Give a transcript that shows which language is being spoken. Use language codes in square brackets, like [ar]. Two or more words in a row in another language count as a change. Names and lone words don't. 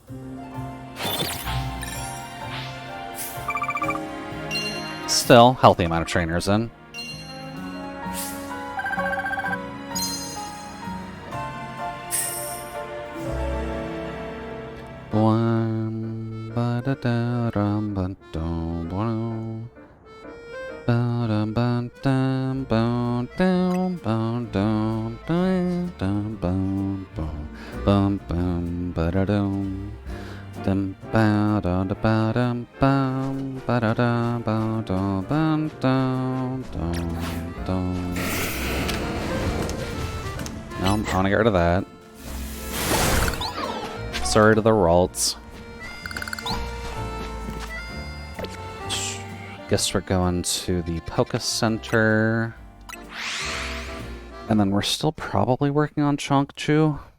[en] Still, healthy amount of trainers in. One, ba da da rum ba dum ba. Bum bum dum bum dum bum dum dum dum bum bum bum bum ba da dum dum ba da da ba dum bum ba da da ba dum bum dum dum dum. No, I wanna get rid of that. Sorry to the Ralts. Guess we're going to the Poké Center. And then we're still probably working on Chonk-Chu.